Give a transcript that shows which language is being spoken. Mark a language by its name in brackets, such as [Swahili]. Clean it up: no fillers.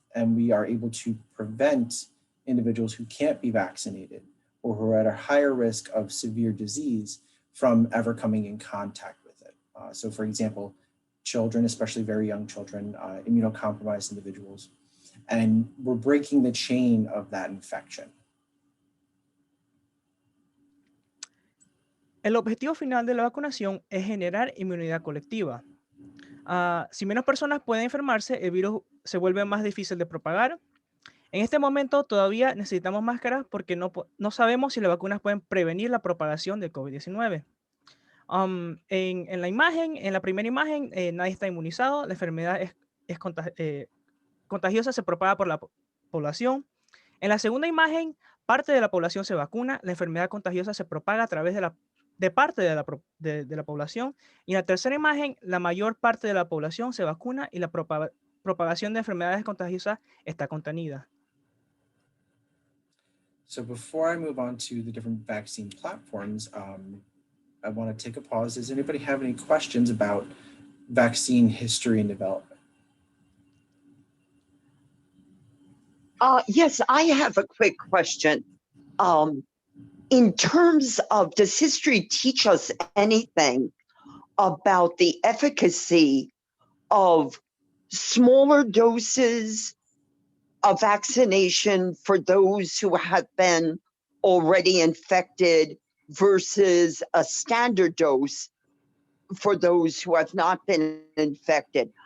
[English] And we are able to prevent individuals who can't be vaccinated or who are at a higher risk of severe disease from ever coming in contact with it. So for example, children, especially very young children, immunocompromised individuals, and we're breaking the chain of that infection. [Spanish] El objetivo final de la vacunación es generar inmunidad colectiva. Si menos personas pueden enfermarse, el virus se vuelve más difícil de propagar. En este momento todavía necesitamos máscaras porque no sabemos si las vacunas pueden prevenir la propagación del COVID-19. En la imagen, en la primera imagen, nadie está inmunizado, la enfermedad es contagiosa, se propaga por la población. En la segunda imagen, parte de la población se vacuna, la enfermedad contagiosa se propaga a través de parte de la población. Y en la tercera imagen, la mayor parte de la población se vacuna y la propagación de enfermedades contagiosas está contenida. [English] So before I move on to the different vaccine platforms, I want to take a pause. Does anybody have any questions about vaccine history and development? Yes, I have a quick question. In terms of, does history teach us anything about the efficacy of smaller doses of vaccination for those who have been already infected versus a standard dose for those who have not been infected?